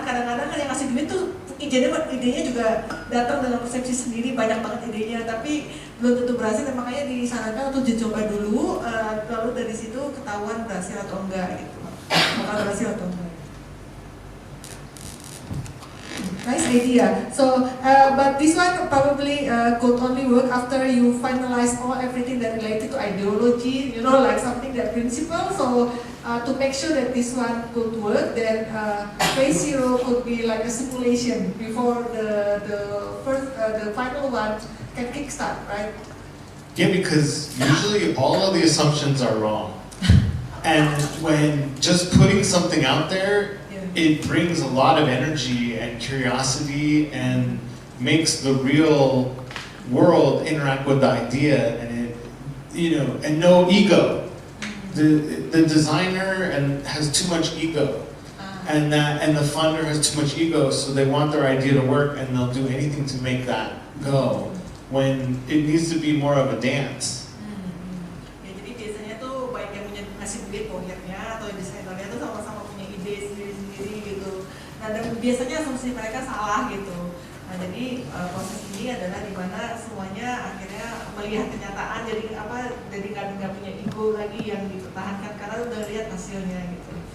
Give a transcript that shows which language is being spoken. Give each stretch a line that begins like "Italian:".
Indonesian: Kadang-kadang yang ngasih duit tuh idenya juga datang dengan persepsi sendiri, banyak banget idenya, tapi belum tentu berhasil, dan makanya disarankan untuk dicoba dulu, lalu dari situ ketahuan berhasil atau enggak gitu, bakal berhasil atau enggak.
English: Nice idea. So, but this one probably could only work after you finalize everything that related to ideology, like something that principle. So, to make sure that this one could work, then phase 0 could be like a simulation before the final one can kickstart, right? Yeah, because usually all of the assumptions are wrong. And when just putting something out there, it brings a lot of energy and curiosity and makes the real world interact with the idea, and and no ego. The designer has too much ego, and the funder has too much ego, so they want their idea to work, and they'll do anything to make that go, when it needs to be more of a dance.
Indonesian: Ya, jadi biasanya tuh baik yang punya ngasih duit proyeknya atau desainernya tuh sama-sama punya ide sendiri-sendiri gitu. Nah, dan biasanya asumsi mereka salah gitu. Nah, jadi proses ini adalah dimana semuanya akhirnya melihat kenyataan, jadi nggak punya ego lagi yang dipertahankan karena udah lihat hasilnya gitu.